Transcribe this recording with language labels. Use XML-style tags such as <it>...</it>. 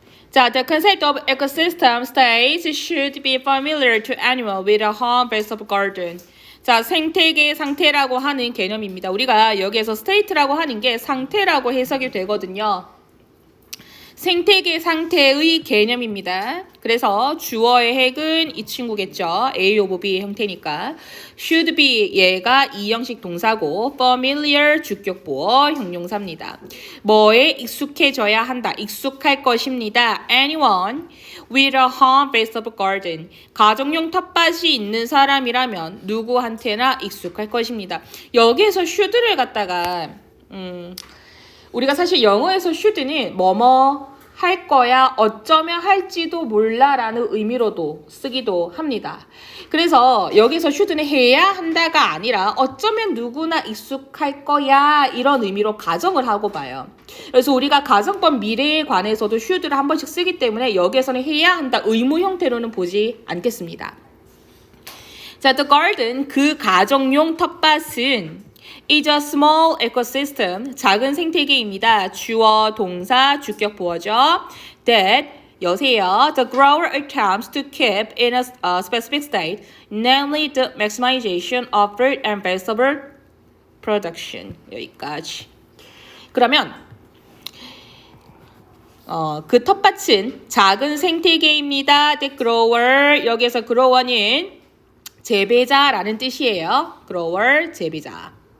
<en>자, the concept of ecosystem states should be familiar to anyone with a home-based garden.</en> <ko>자, 생태계 상태라고 하는 개념입니다. 우리가 여기에서 state라고 하는 게 상태라고 해석이 되거든요. 생태계 상태의 개념입니다. 그래서 주어의 핵은 이 친구겠죠. A of B 형태니까. should be 얘가 이형식 동사고 familiar 주격보어 형용사입니다. 뭐에 익숙해져야 한다. 익숙할 것입니다.</ko> <en>anyone with a home-based garden.</en> <ko>가정용 텃밭이 있는 사람이라면 누구한테나 익숙할 것입니다. 여기에서 should를 갖다가 우리가 사실 영어에서 should는 뭐뭐 할 거야, 어쩌면 할지도 몰라라는 의미로도 쓰기도 합니다. 그래서 여기서 should는 해야 한다가 아니라 어쩌면 누구나 익숙할 거야 이런 의미로 가정을 하고 봐요. 그래서 우리가 가정법 미래에 관해서도 should를 한 번씩 쓰기 때문에 여기에서는 해야 한다 의무 형태로는 보지 않겠습니다. 자, the garden, 그 가정용 텃밭은</ko> <en>is a small ecosystem,</en> <ko>작은 생태계입니다. 주어, 동사, 주격 보어죠. that, 여세요.</ko> <en>The grower attempts to keep in a specific state, namely the maximization of fruit and vegetable production.</en> <ko>여기까지. 그러면 그 텃밭은 작은 생태계입니다. The grower, 여기에서 grower는 재배자라는 뜻이에요. grower, 재배자.</ko>